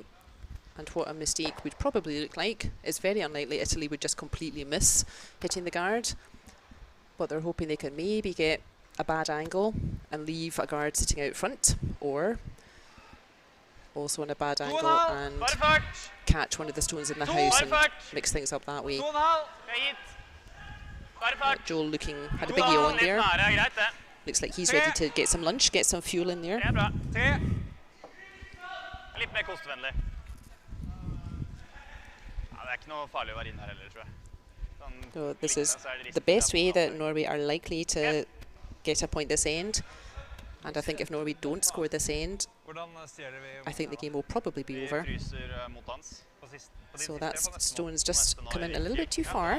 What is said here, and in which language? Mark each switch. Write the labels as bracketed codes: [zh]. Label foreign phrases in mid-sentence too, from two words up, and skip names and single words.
[en] And what a mistake would probably look like is very unlikely Italy would just completely miss hitting the guard, but they're hoping they can maybe get a bad angle and leave a guard sitting out front, or also on a bad angle and catch one of the stones in the house and mix things up that way. Joel had a biggie on there. Looks like he's ready to get some lunch, get some fuel in there. [no] Litt mer kostevennlig. Ja, det ikke noe farlig å være inn her heller, tror jeg. [en] So this is the best way that Norway are likely to get a point this end. And I think if Norway don't score this end, I think the game will probably be over. So that stone's just come in a little bit too far.